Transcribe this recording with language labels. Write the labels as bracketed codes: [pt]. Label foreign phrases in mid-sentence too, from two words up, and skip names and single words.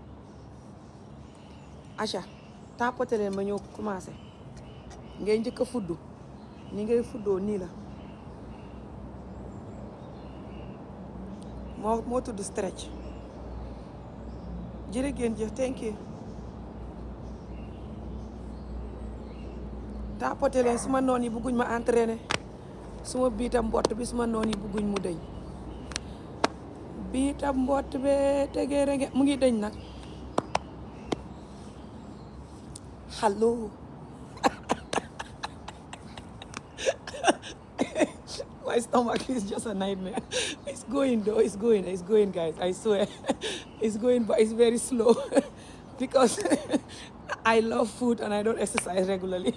[wo] aca tapote leen ma ñëw commencé ngay njëkk a fuddu ni ngay fuddoo nii la moo tudd stretch jërë ngeen jëf [en] thank you [wo] tapote leen suma noon yi bugguñ ma entraîner suma biitam mbott bi suma noon yi bugguñ mu dëñ biitam mbott be tegee rege mu ngi dëñ nag [en] hello my stomach is just a nightmare. It's going though, it's going guys, I swear. It's going but it's very slow because I love food and I don't exercise regularly.